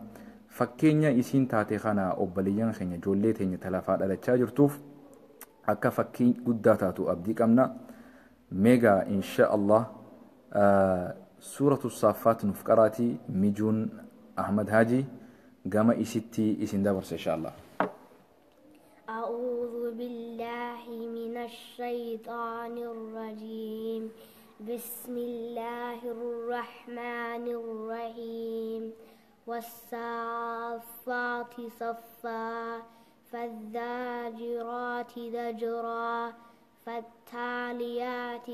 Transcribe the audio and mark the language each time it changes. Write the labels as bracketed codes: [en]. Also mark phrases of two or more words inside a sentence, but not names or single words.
[om] fakkeenya isiin taate kana obboleeyyan keenya ijoollee teenya talafaa dhalachaa jirtuuf akka fakkii guddaa taatu abdii qabna. Meegaa [ar] إن شاء الله [om] suuratu saaffaat nuuf qaraati mijuun Ahmad Haaji gama isitti isin dabarsa [ar] إن شاء الله. أعوذ بالله من الشيطان الرجيم بسم الله الرحمن الرحيم والصافات صفا فالزاجرات زجرا فالتاليات